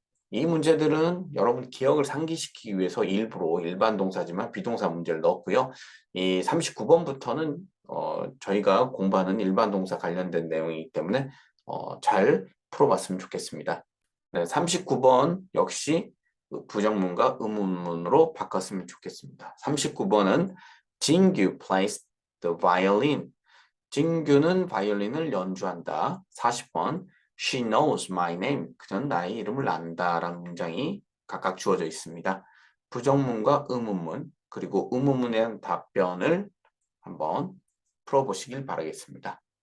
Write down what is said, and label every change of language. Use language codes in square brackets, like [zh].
[ko] 이 문제들은 여러분 기억을 상기시키기 위해서 일부러 일반 동사지만 비동사 문제를 넣었고요. 이 39번부터는 저희가 공부하는 일반 동사 관련된 내용이기 때문에 잘 풀어봤으면 좋겠습니다. 네, 39번 역시 그 부정문과 의문문으로 바꿨으면 좋겠습니다. 39번은 [en] 진규 plays the violin. [ko] 진규는 바이올린을 연주한다. [en] 40번 She knows my name. [ko] 그는 나의 이름을 안다 라는 문장이 각각 주어져 있습니다. 부정문과 의문문 그리고 의문문에 대한 답변을 한번 풀어보시길 바라겠습니다.